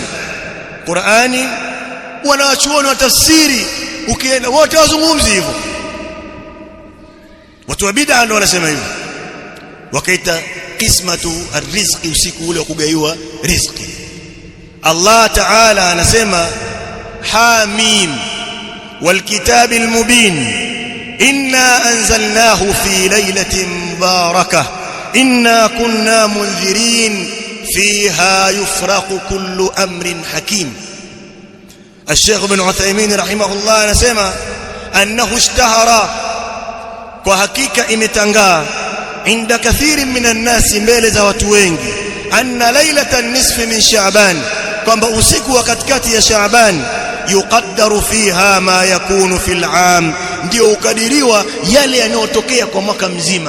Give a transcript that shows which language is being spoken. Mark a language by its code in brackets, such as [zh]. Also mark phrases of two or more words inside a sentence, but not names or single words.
[sw] Qur'ani wanawachuoni wa tafsiri ukienda wote wazungumzi hivyo. Watu wa bid'a ndio wanasema hivyo, wakaita [ar] قسمة الرزق, [sw] usiku ule wa kugaiwa riziki. [ar] الله تعالى anasema حم والكتاب المبين إنا أنزلناه في ليلة مباركة إنا كنا منذرين فيها يفرق كل أمر حكيم. الشيخ ابن عثيمين رحمه الله anasema أنه اشتهر, [sw] kwa hakika imetangaa [ar] عند كثير من الناس, [sw] mbele za watu wengi, [ar] أن ليلة نصف من شعبان, [sw] kwamba usiku wa katikati ya Shaaban [ar] يقدر فيها ما يكون في العام, [sw] ndio ukadiriwa yale yanayotokea kwa mwaka mzima.